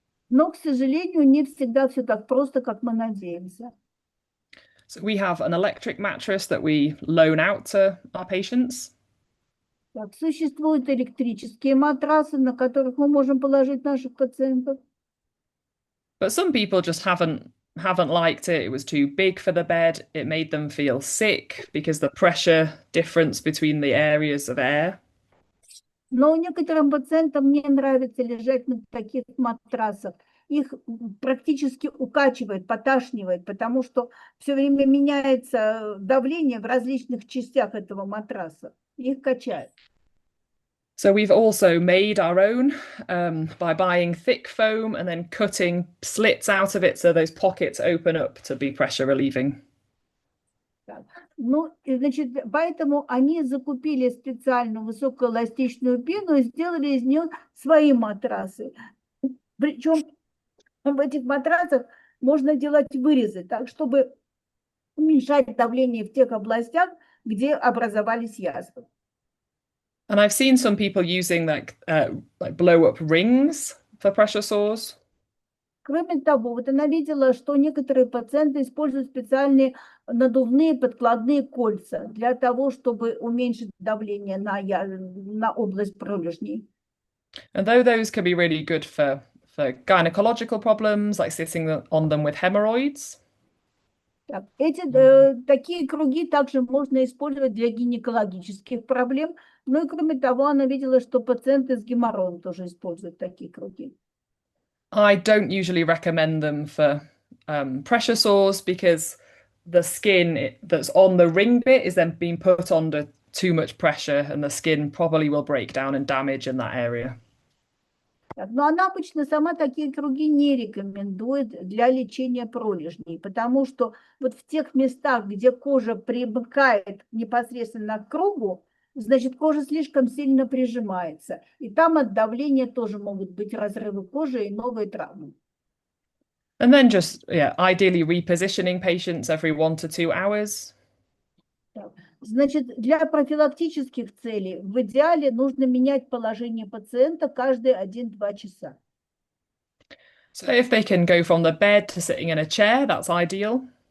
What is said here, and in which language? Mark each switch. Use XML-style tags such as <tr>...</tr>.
<ru>Но, к сожалению, не всегда все так просто, как мы надеемся.</ru> <en>So we have an electric mattress that we loan out to our patients.</en> <ru>Так, существуют электрические матрасы, на которых мы можем положить наших пациентов.</ru> <en>But some people just haven't liked it. It was too big for the bed. It made them feel sick because the pressure difference between the areas of air.</en> <ru>Но некоторым пациентам не нравится лежать на таких матрасах. Их практически укачивает, поташнивает, потому что все время меняется давление в различных частях этого матраса. Их качает.</ru> <en>So we've also made our own by buying thick foam and then cutting slits out of it so those pockets open up to be pressure relieving.</en> <ru>Ну, значит, поэтому они закупили специальную высокоэластичную пену и сделали из нее свои матрасы. Причем в этих матрасах можно делать вырезы, так, чтобы уменьшать давление в тех областях, где образовались язвы.</ru> <en>And I've seen some people using like blow-up rings for pressure sores.</en> <ru>Кроме того, вот она видела, что некоторые пациенты используют специальные надувные подкладные кольца для того, чтобы уменьшить давление на область пролежней.</ru> <en>And though those can be really good for gynecological problems, like sitting on them with hemorrhoids.</en> <ru>Так, такие круги также можно использовать для гинекологических проблем. Ну и кроме того, она видела, что пациенты с геморроем тоже используют такие круги.</ru> <en>I don't usually recommend them for pressure sores because the skin that's on the ring bit is then being put under too much pressure and the skin probably will break down and damage in that area.</en> <ru>Но она обычно сама такие круги не рекомендует для лечения пролежней, потому что вот в тех местах, где кожа примыкает непосредственно к кругу, значит, кожа слишком сильно прижимается. И там от давления тоже могут быть разрывы кожи и новые травмы.</ru> <en>And then just, ideally repositioning patients every 1 to 2 hours.</en> <ru>Значит, для профилактических целей в идеале нужно менять положение пациента каждые 1-2 часа.</ru> <en>So if they can go from the bed to sitting in a chair, that's ideal.</en>